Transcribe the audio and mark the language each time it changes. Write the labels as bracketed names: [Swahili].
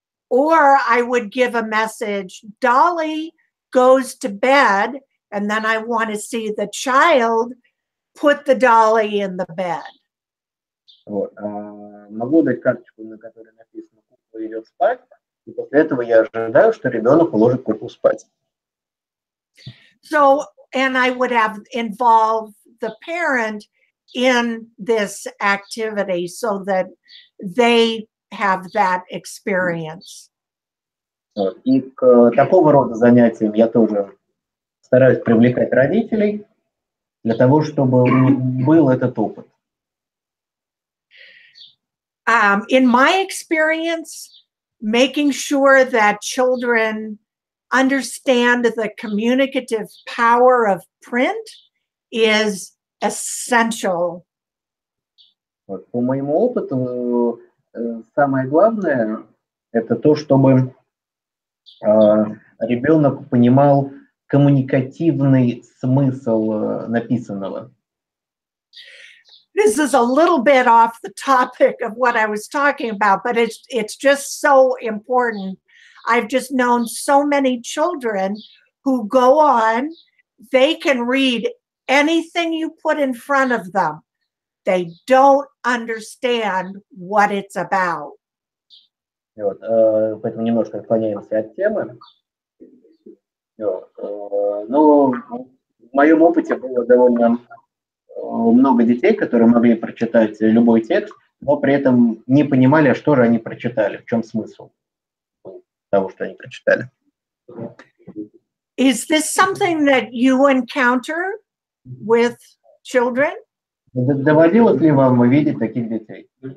[English] Or I would give a message, Dolly goes to bed, and then I want to see the child put the dolly in the bed. [Russian] Вот. Могу дать карточку, на которой написано «кукла идет спать», и после этого я ожидаю, что ребенок уложит куклу спать. [English] So, and I would have involve the parent in this activity so that they have that experience. [Russian] Вот. И к такого рода занятиям я тоже стараюсь привлекать родителей для того, чтобы у них был этот опыт. [English] In my experience, making sure that children understand the communicative power of print is essential. [Russian] Вот. По моему опыту, самое главное – это то, чтобы ребенок понимал коммуникативный смысл написанного. [English] This is a little bit off the topic of what I was talking about, but it's just so important. I've just known so many children who go on, they can read anything you put in front of them. They don't understand what it's about. [Russian] Вот, поэтому немножко отклоняемся от темы. Вот, но в моем опыте было довольно много детей, которые могли прочитать любой текст, но при этом не понимали, что же они прочитали, в чем смысл того, что они прочитали. [English] Is this something that you encounter with children? [Russian] Доводилось ли вам видеть таких детей?